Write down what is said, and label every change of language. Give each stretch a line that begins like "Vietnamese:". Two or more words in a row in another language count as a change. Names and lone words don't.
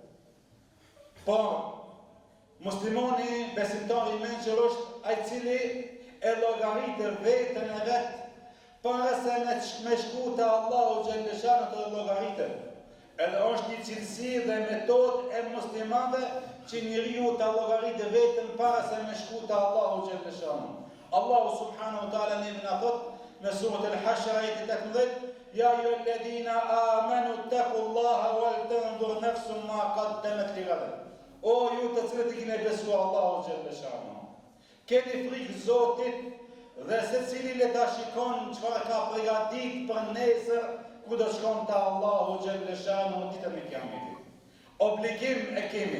Albanian: Por muslimani, besimtari i mençur është ai cili e llogaritë veten e vet para se me shku te Allahu xhaleshanu të llogaritë. Edhe është një cilësi dhe metodë e muslimanëve që njeriu ta llogaritë veten para se me shku te Allahu xhaleshanu.
Arabic: الله سبحانه وتعالى
Albanian: na thot në surat al-Hashr ayat 18:
Arabic: يا أيها الذين آمنوا اتقوا الله ولتنظر نفس ما قدمت لغد.
Albanian: O ju të cilët i keni besuar Allahu xhaleshanu, keni frikë Zotit dhe secili le ta shikon çfarë ka përgatitur për nesër ku do shkon te Allahu xhaleshanu ditën e Kiametit. Obligim e kemi.